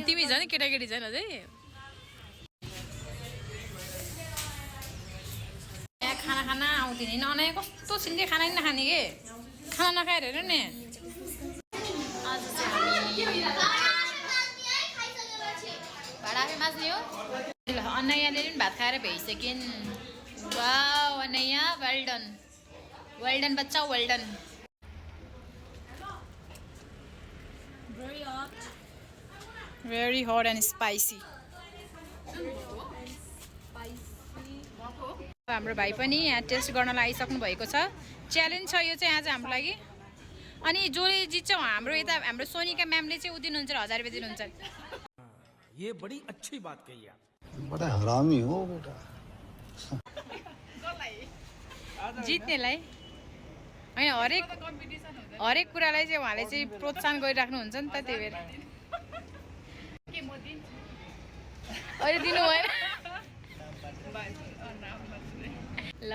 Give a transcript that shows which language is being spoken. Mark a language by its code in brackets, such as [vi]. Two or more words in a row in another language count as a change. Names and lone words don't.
[ne] तिमी झन् केटाकेटी झन् अझै। यहाँ खाना खाना आउँदैन नि अनाया, कस्तो सिन्धे खाना नि नखाने के, खाना नखाएर हेर नि। आज चाहिँ भाडा आफै माझ्ने हो। ल अनैयाले पनि भात खाएर भ्याइसकिन्। वाउ अनैया, [en] well done [ne] बच्चा, [en] well done. Very hot and spicy. [ne] हाम्रो भाइ पनि यहाँ टेस्ट गर्नलाई आइसक्नु भएको छ। च्यालेन्ज छ यो चाहिँ आज हाम्रो लागि। अनि जसले जित्छ हाम्रो यता हाम्रो सोनिका म्यामले चाहिँ उ दिनुहुन्छ, 1000 रुपैयाँ दिनुहुन्छ। [hi] ये बड़ी अच्छी बात कही आप। बड़ा हरामी हो बेटा। [ne] जित्नेलाई होइन, हरेक कुरालाई चाहिँ उहाँले चाहिँ प्रोत्साहन गरिराख्नुहुन्छ नि त, त्यही भएर। अहिले दिनु भएन ल।